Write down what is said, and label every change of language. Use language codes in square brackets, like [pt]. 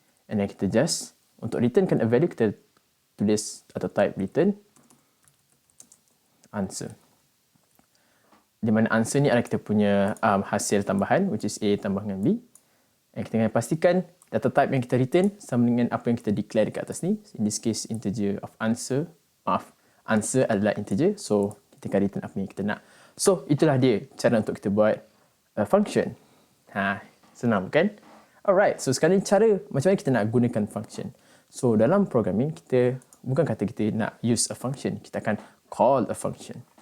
[en] And then [ms] kita just, untuk returnkan [en] a value, [ms] kita tulis atau type return answer. Di mana answer ni adalah kita punya hasil tambahan, [en] which is [ms] A tambah dengan B. And kita kena pastikan data type yang kita return sama dengan apa yang kita declare dekat atas ni. [en] In this case, integer of answer. [ms] Answer adalah integer. So, kita akan return apa yang kita nak. So, itulah dia cara untuk kita buat function. Senang bukan? Alright, so sekarang cara macam mana kita nak gunakan function. So, dalam programming, kita bukan kata kita nak [en] use a function. [ms] Kita akan call a function.